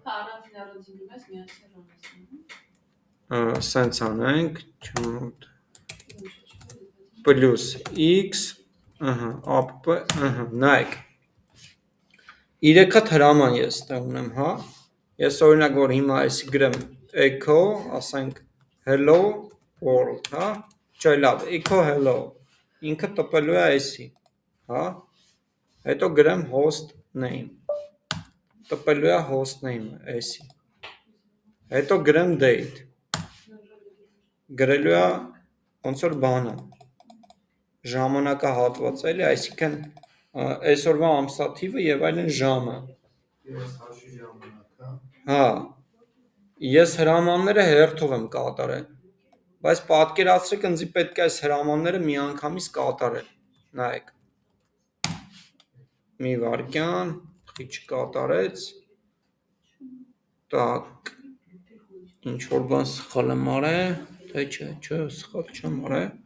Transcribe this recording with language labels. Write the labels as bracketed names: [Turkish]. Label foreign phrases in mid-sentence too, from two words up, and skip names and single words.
[Armenian] սենց անենք, պլյուս x, app, նայք, 3 հատ հրաման ես ստե ունեմ, հա, ես օրինակ որ հիմա այսի գրեմ echo, ասենք [English] hello world, [Armenian] հա, չէ լավ, [English] echo hello, [Armenian] ինքը տպելու է այսի, հա, հետո գրեմ [English] host name, [Armenian] տպելու է [English] host name- [Armenian] ը, այսի, հետո գրեմ date, գրելու է ոնց որ բանը, ժամանակահատված, էլի, այսինքն այսօրվա ամսաթիվը եւ այլն ժամը, հա, ես հրամանները հերթով եմ կատարել, բայց պատկերացրեք ինձ պետք է այս հրամանները միանգամից կատարել, նայեք, մի վարկյան, խի չկատարեց, так, ինչ որ բան սխալ եմ արել, թե չէ, սխալ չեմ արել,